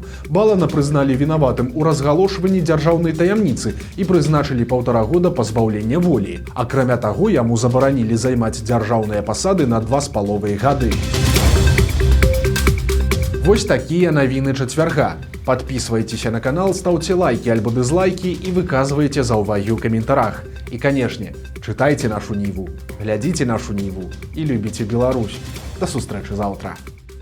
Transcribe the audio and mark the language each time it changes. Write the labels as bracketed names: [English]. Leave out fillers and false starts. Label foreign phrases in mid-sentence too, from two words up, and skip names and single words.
[Belarusian] Балана прызналі вінаватым у разгалошванні дзяржаўнай таямніцы і прызначылі 1,5 года пазбаўлення волі. Акрамя таго, яму забаранілі забаранілі займаць дзяржаўныя пасады на 2,5 гады. Вось такія навіны чацвярга. [Russian] Подписывайтеся на канал, ставьте лайки альбо дизлайки и [Belarusian] выказывайте заўвагі ў каментарах. [Russian] И, конечно, читайте нашу Ниву, глядите нашу Ниву и любите Беларусь. [Belarusian] До сустрэчы завтра.